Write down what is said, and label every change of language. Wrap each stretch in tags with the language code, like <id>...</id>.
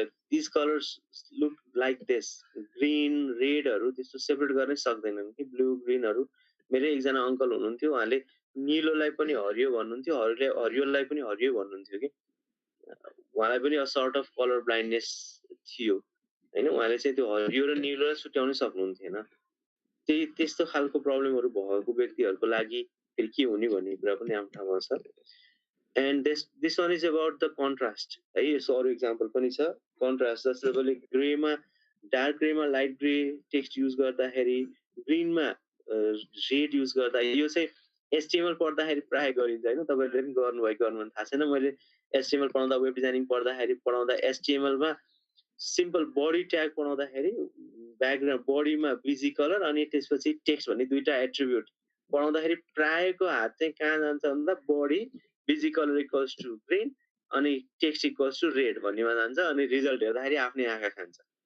<en>these colors look like this</en> <ne>green रेडहरू त्यस्तो separate गर्नै सक्दैनन् कि ब्लू ग्रीनहरू मेरो एकजना अङ्कल हुनुहुन्थ्यो उहाँले निलोलाई पनि हरियो भन्नुहुन्थ्यो हरियोलाई पनि हरियो भन्नुहुन्थ्यो कि उहाँलाई पनि सर्ट अफ कलर ब्लाइन्डनेस थियो होइन, उहाँले चाहिँ त्यो हरियो र निलो छुट्याउनै सक्नुहुन्थेन। त्यही त्यस्तो खालको प्रब्लमहरू भएको व्यक्तिहरूको लागि फेरि के हुने भन्ने कुरा पनि आफ्नो ठाउँमा छ।</ne> <en>And this one is about the contrast है।</en> <ne>यसो अरू इक्जाम्पल पनि छ कन्ट्रास्ट, जस्तै तपाईँले ग्रेमा dark ग्रेमा light grey text use गर्दाखेरि, ग्रिनमा रेड युज गर्दा, यो चाहिँ एचटिएमएल पढ्दाखेरि प्राय गरिन्छ होइन, तपाईँहरूले पनि गर्नुभयो गर्नु थाहा छैन। मैले एचटिएमएल पढाउँदा, वेब डिजाइनिङ पढाउँदा एचटिएमएलमा सिम्पल बडी ट्याग पढाउँदाखेरि ब्याकग्राउन्ड बडीमा बिजी कलर अनि त्यसपछि टेक्स्ट भन्ने दुईटा एट्रिब्युट पढाउँदाखेरि प्रायको हात चाहिँ कहाँ जान्छ भन्दा body busy colour equals to green अनि टेक्स्ट इक्वल्स टु रेड भन्नेमा जान्छ, अनि रिजल्ट हेर्दाखेरि आफ्नै आँखा खान्छ।</ne>